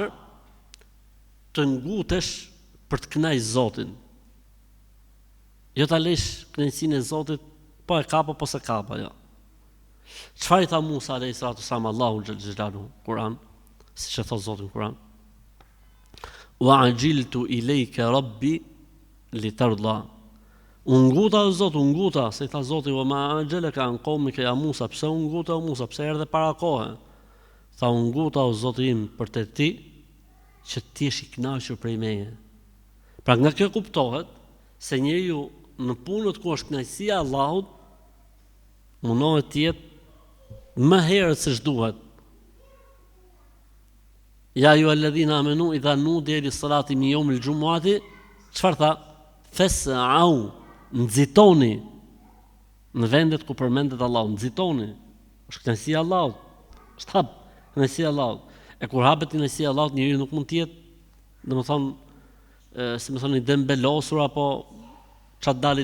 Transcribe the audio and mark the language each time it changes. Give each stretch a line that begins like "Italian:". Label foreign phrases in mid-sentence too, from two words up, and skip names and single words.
Albanian: Të ngutesh për të kënaqur Zotin. Jo ta lesh kënaqësinë e Zotit, po e kapa, po se kapa, jo. Çfarë i tha Musa
Arabic: عليه السلام الله جلاله
Albanian: Kur'an, siç e thot Zoti në Kur'an?
Arabic: وعجلت إليك رب لترضى.
Albanian: Unguta o Zot, unguta, se i tha Zoti,
Arabic: وما أعجلك عن قومك يا موسى,
Albanian: pse unguta o Musa, pse erdhe para kohe? Tha unguta o Zoti im për të ti që ti jesh i kënaqur prej meje. Pra nga kjo kuptohet se njeriu në punët ku është kënaqësia e Allahut mundohet të jetë më herët se ç'duhet.
Arabic: يا أيها الذين آمنوا إذا نودي للصلاة من يوم الجمعة,
Albanian: çfarë tha? Fas'au, nxitoni në vendet ku përmendet Allahu, nxitoni. Është kënaqësia e Allahut. Është hap kënaqësia e Allahut. E kur hapet kënaqësia e Allahut, njeriu nuk mund të jetë, domethënë, si më thonë, i dembelosur apo çat dali.